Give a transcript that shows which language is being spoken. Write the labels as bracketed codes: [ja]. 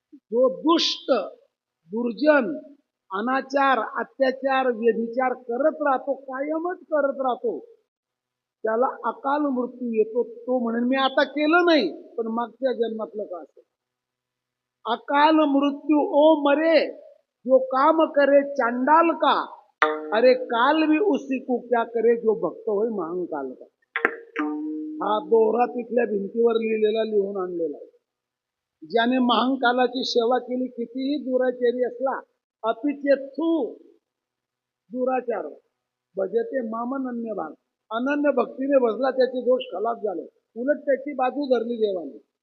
[mr] जो दुष्ट, दुर्जन, अनाचार, अत्याचार, व्यभिचार करत राहतो, कायमच करत राहतो, त्याला अकाल मृत्यू येतो. तो म्हणेल मी आता केलं नाही, पण मागच्या जन्मातलं का असेल. [hi] अकाल मृत्यू ओ मरे जो काम करे चांडाल का, अरे काल भी उसी को क्या करे जो भक्त होय महाकाल का. [mr] हा दोरा तिथल्या भिंतीवर लिहिलेला, लिहून आणलेला आहे. ज्याने महाकालाची सेवा केली, कितीही दुराचारी असला, [sa] अपिचेत्सु दुराचार भजते मामन अन्य भाग, [mr] अनन्य भक्तीने भजला त्याचे दोष खलास झाले, उलट त्याची बाजू धरली देवाने.